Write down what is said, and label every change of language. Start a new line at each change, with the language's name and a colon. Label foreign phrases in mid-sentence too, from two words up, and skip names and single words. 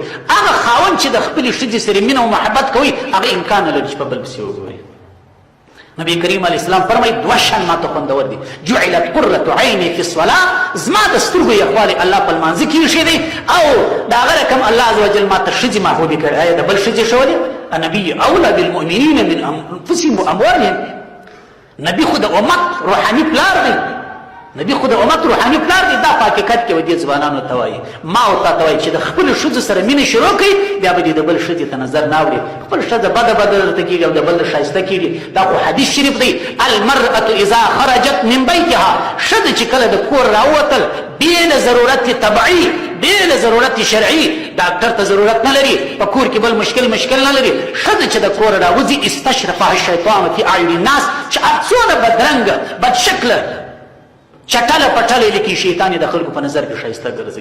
Pashto: هغه خاوند چې د خپلې ښځې سره مینه او محبت کوي، هغه امکان نه لري چې په بل پسې وګوري. نبی کریم
Arabic: علیه السلام
Pashto: فرمایي دوه شان ما ته خوندور دي،
Arabic: جعلت قرة عیني فی الصلاة،
Pashto: زما د سترګو یخوالی الله په لمانځه کې ایښی دی، او د هغه رقم الله
Arabic: عز وجل
Pashto: ما ته ښځې محبوبې کړي. آیا د بل ښځې ښولې؟
Arabic: النبي اولى بالمؤمنین من انفسهم واموالهم،
Pashto: نبی خو د امت روحاني پلار دی، نبی خو د امت روحاني پلار دی. دا په حقیقت کې ودې ځوانانو ته وایي، ما او تا ته وایي چې د خپلو ښځو سره مینه شروع کړئ، بیا به دې د بل ښځې ته نظر نه اوړي. خپل ښځه بده درته کېږي او د بل ښایسته کېږي. دا خو حدیث شریف دی،
Arabic: المرأة اذا خرجت من بیتها،
Pashto: ښځه چې کله د کور راووتل بې له ضرورت طبعي، بې له ضرورت شرعي، ډاکټر ته ضرورت نه لري، په کور کې بل مشکل نه لري. ښځه چې د کور راوځي
Arabic: استشرفها الشیطان فی اعین الناس،
Pashto: چې څونه بدرنګه بدشکله چټله پټله لیکي شیطان د خلکو په نظر کې ښایسته ګرځي.